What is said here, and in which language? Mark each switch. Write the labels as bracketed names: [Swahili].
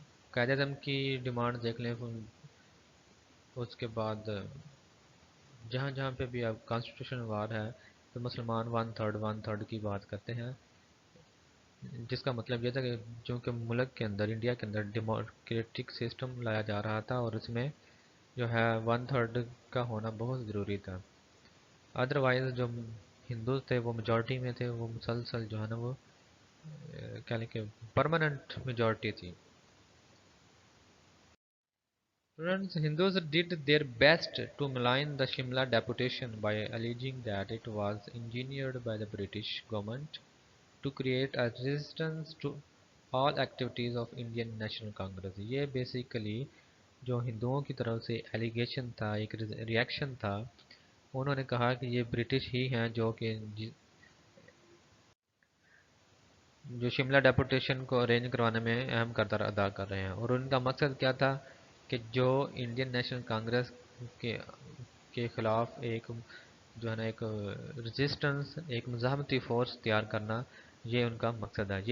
[Urdu] قائد اعظم کی ڈیمانڈ دیکھ لیں اس کے بعد جہاں جہاں پہ بھی اب کانسٹیٹیوشن وار ہے تو مسلمان 1/3 کی بات کرتے ہیں جس کا مطلب یہ تھا کہ چونکہ ملک کے اندر انڈیا کے اندر ڈیموکریٹک سسٹم لایا جا رہا تھا اور اس میں جو ہے 1/3 کا ہونا بہت ضروری تھا. ادروائز جو ہندو تھے وہ میجورٹی میں تھے وہ مسلسل جو ہے نا وہ کیا لیں کہ پرماننٹ میجورٹی تھی. [English] Students, Hindus did their best to malign the Shimla deputation by alleging that it was engineered by the British government to create a resistance to all activities of Indian National Congress. [Urdu] یہ basically جو ہندوؤں کی طرف سے allegation تھا ایک reaction تھا انہوں نے کہا کہ یہ برٹش ہی ہیں جو کہ جو شملہ ڈیپوٹیشن کو ارینج کروانے میں اہم کردار ادا کر رہے ہیں اور ان کا مقصد کیا تھا کہ جو انڈین نیشنل کانگریس کے کے خلاف ایک جو ہے نا ایک رجسٹنس ایک مزاحمتی فورس تیار کرنا یہ ان کا مقصد ہے.